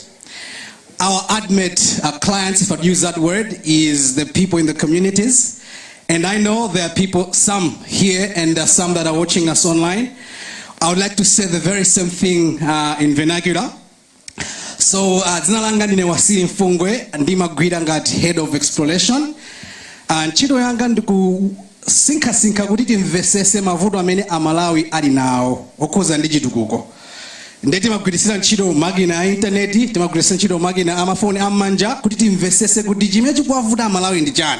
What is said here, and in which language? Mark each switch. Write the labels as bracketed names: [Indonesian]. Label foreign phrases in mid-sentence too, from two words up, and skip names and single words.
[English] Our ultimate clients, if I use that word, is the people in the communities. And I know there are people, some here and some that are watching us online. I would like to say the very same thing in vernacular. So, [Nyanja] dzina langa ndine Wasili Mfungwe, ndimagwira ngati [English] head of exploration. [Nyanja] Ntchito yanga ndikusinkhasinkha kuti timvesese mavuto amene Amalawi ali nawo okhuza ndi chitukuko. Ndeti timagwirisira ntchito makina ya intaneti, timagwirisira ntchito makina amafoni amanja kuti timvesese kuti chimene chikuwavuta Amalawi ndi chani.